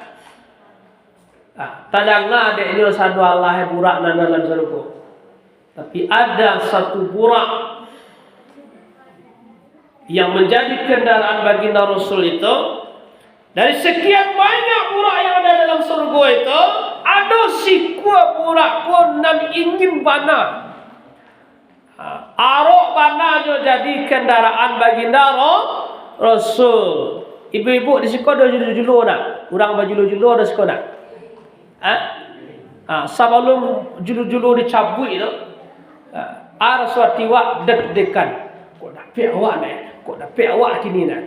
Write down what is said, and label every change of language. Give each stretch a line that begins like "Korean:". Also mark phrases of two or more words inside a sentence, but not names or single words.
Minangkabau: Tadanglah ada ini satu Allah burak nan dalam surga.
Indonesian: Tapi ada satu burak yang menjadi kendaraan baginda Rasul itu. Dari sekian banyak burak yang ada dalam surga itu, ada
Minangkabau: sikua burak ko nan ingin bana. Arok bana jo jadi kendaraan baginda Rasul.
Indonesian: Ibu-ibu di sekolah ada julu-julu nak? Orang bajulu-julu ada sekolah? Sebelum julu-julu dicabut itu, suatu wak deg-degan.
Minangkabau: Kok dapat awak ni? Kok dapat awak kini nak?